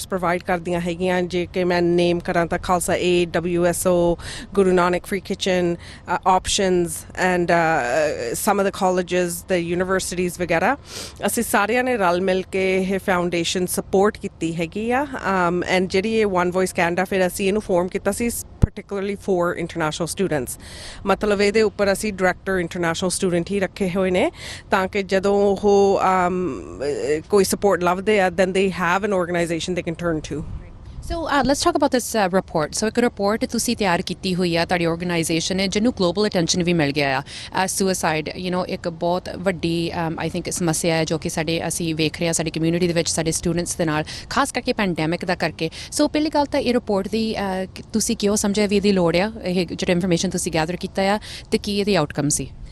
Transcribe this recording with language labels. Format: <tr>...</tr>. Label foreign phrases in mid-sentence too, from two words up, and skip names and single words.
<pa>ਪ੍ਰੋਵਾਈਡ ਕਰਦੀਆਂ ਹੈਗੀਆਂ ਜੇ ਕਿ ਮੈਂ ਨੇਮ ਕਰਾਂ ਤਾਂ ਖਾਲਸਾ ਏਡ WSO ਗੁਰੂ ਨਾਨਕ ਫ੍ਰੀ ਕਿਚਨ</pa> <en>options and some of the colleges the universities</en> <pa>ਵਗੈਰਾ ਅਸੀਂ ਸਾਰਿਆਂ ਨੇ ਰਲ ਮਿਲ ਕੇ ਇਹ ਫਾਊਂਡੇਸ਼ਨ ਸਪੋਰਟ ਕੀਤੀ ਹੈਗੀ ਆ ਐਂਡ ਜਿਹੜੀ ਇਹ ਵਨ ਵੌਇਸ ਕੈਨੇਡਾ ਫਿਰ ਅਸੀਂ ਇਹਨੂੰ ਫੋਰਮ ਕੀਤਾ ਸੀ</pa> <en>particularly for international students</en> <pa>ਮਤਲਬ ਇਹਦੇ ਉੱਪਰ ਅਸੀਂ</pa> <en>director international student</en> <pa>ਹੀ ਰੱਖੇ ਹੋਏ ਨੇ ਤਾਂ ਕਿ ਜਦੋਂ ਉਹ ਕੋਈ ਸਪੋਰਟ ਲੱਭਦੇ ਆ</pa> <en>then they have an organization they can turn to. So let's talk about this report.</en> <pa>So ਇੱਕ ਰਿਪੋਰਟ ਤੁਸੀਂ ਤਿਆਰ ਕੀਤੀ ਹੋਈ ਆ ਤੁਹਾਡੀ ਆਰਗੇਨਾਈਜੇਸ਼ਨ ਨੇ ਜਿਹਨੂੰ</pa> <en>global attention</en> <pa>ਵੀ ਮਿਲ ਗਿਆ ਆ ਸੁਸਾਈਡ ਇੱਕ ਬਹੁਤ ਵੱਡੀ</pa> <en>I think</en> <pa>ਸਮੱਸਿਆ ਹੈ ਜੋ ਕਿ ਅਸੀਂ ਵੇਖ ਰਹੇ ਹਾਂ ਸਾਡੀ ਕਮਿਊਨਿਟੀ ਦੇ ਵਿੱਚ ਸਾਡੇ ਸਟੂਡੈਂਟਸ ਦੇ ਨਾਲ ਖਾਸ ਕਰਕੇ ਪੈਂਡੈਮਿਕ ਦਾ ਕਰਕੇ ਸੋ ਪਹਿਲੀ ਗੱਲ ਤਾਂ ਇਹ ਰਿਪੋਰਟ ਦੀ ਤੁਸੀਂ ਕਿਉਂ ਸਮਝਿਆ ਵੀ ਇਹਦੀ ਲੋੜ ਆ ਇਹ ਜਿਹੜਾ ਇਨਫੋਰਮੇਸ਼ਨ ਤੁਸੀਂ ਗੈਦਰ ਕੀਤਾ ਆ ਤੇ ਕੀ ਇਹਦੀ ਆਊਟਕਮ ਸੀ</pa>